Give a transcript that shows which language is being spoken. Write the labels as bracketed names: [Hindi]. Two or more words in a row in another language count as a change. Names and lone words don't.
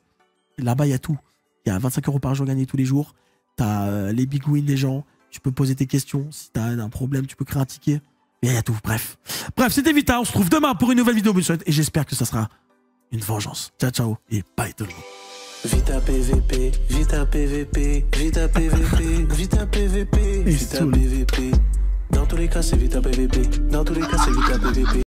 [French] Là-bas, il y a tout. Il y a 25 € par jour gagnés tous les jours. Tu as les [English] big wins [French] des gens. Tu peux poser tes questions. Si tu as un problème, tu peux créer un ticket. Et il y a tout. Bref, c'était Vita. On se retrouve demain pour une nouvelle vidéo bonus. Et j'espère que ça sera une vengeance. [Italian] Ciao, ciao. [French] Et bye tout le monde. Vita PVP, Vita PVP, Vita PVP, Vita PVP, Vita PVP. Dans tous les cas, c'est Vita PVP. Dans tous les cas, c'est Vita PVP.